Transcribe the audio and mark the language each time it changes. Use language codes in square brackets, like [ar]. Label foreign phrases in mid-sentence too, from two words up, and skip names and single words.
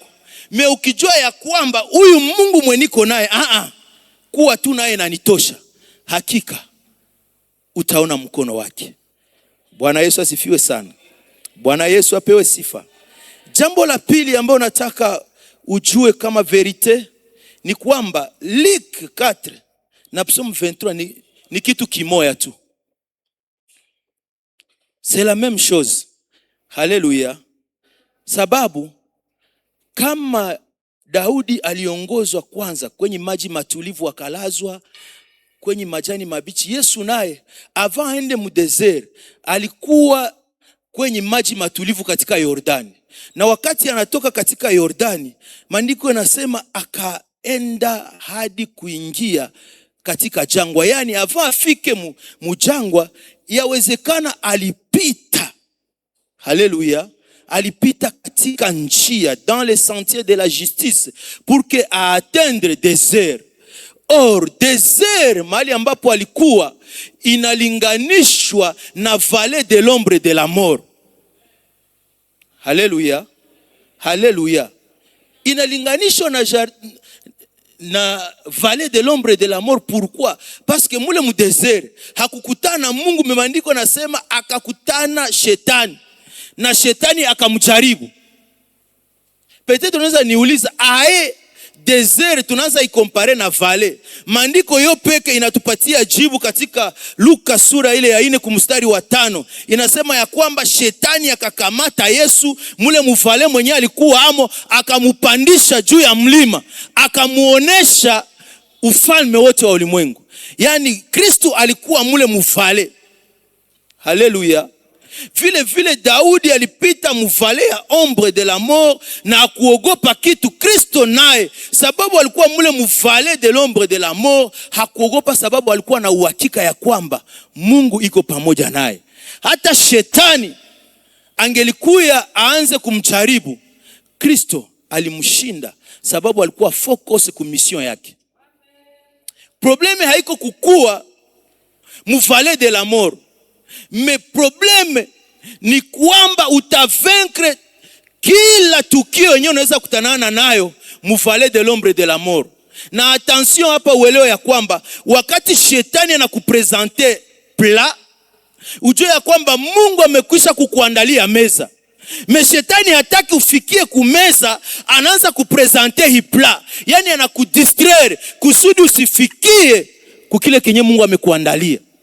[sw] Me ukijua ya kwamba huyu Mungu mwenye niko naye, kuwa tu naye na nitosha, hakika utaona mkono wake. Bwana Yesu asifiwe sana. Bwana Yesu apewe sifa. Jambo la pili ambalo nataka ujue kama verite ni kwamba Luc 4 na Psaume 23 ni kitu kimoya tu. [fr] C'est la même chose. [sw] Haleluya. Sababu kama Daudi aliongozwa kwanza kwenye maji matulivu akalazwa kwenye majani mabichi, Yesu naye avant aende mu desert alikuwa kwenye maji matulivu katika Yordani. Na wakati anatoka katika Yordani, maandiko yanasema akaenda hadi kuingia katika jangwa. Yani avant afike mujangwa, yawezekana alipita. Haleluya. Alipita katika njia [fr] dans les sentiers de la justice pour que a atteindre désert. Or désert [sw] mahali ambapo alikuwa inalinganishwa na [fr] vallée de l'ombre de la mort. [sw] Haleluya. Haleluya. Inalinganishwa na [fr] vallée de l'ombre de la mort. Pourquoi? Parce que [sw] mule mu désert hakukutana Mungu. Maandiko nasema akakutana shetani, na shetani akamjaribu. Peut-être unaweza niuliza, desert tunaanza ikompare na vale. Maandiko yo peke inatupatia jibu katika Luka sura ile ya 4 kumstari wa 5. Inasema ya kwamba shetani akakamata Yesu mule muvale mwenye alikuwa amo, akamupandisha juu ya mlima, akamuonesha ufalme wote wa ulimwengu. Yani Kristo alikuwa mule muvale. Haleluya. Vile vile Daudi alipita muvale ya [fr] ombre de la mort [sw] na kuogopa kitu. Kristo naye sababu alikuwa mule muvale [fr] de l'ombre de la mort [sw] hakuogopa, sababu alikuwa na uhakika ya kwamba Mungu iko pamoja naye. Hata shetani angelikuya aanze kumjaribu, Kristo alimshinda sababu alikuwa focus ku mission yake. Probleme haiko kukua muvale [fr] de la mort, mais probleme [sw] ni kwamba utavaincre kila tukio yenyewe unaweza kutanana nayo muvale [fr] de l'ombre de la mort. [sw] Na attention hapa uelewe ya kwamba wakati shetani anakupresenter plat, ujue ya kwamba Mungu amekwisha kukuandalia meza. Mais shetani hataki ufikie kumeza, anaanza kupresenter hi plat. Yani anakudistraire kusudi usifikie kukile kenye Mungu amekuandalia.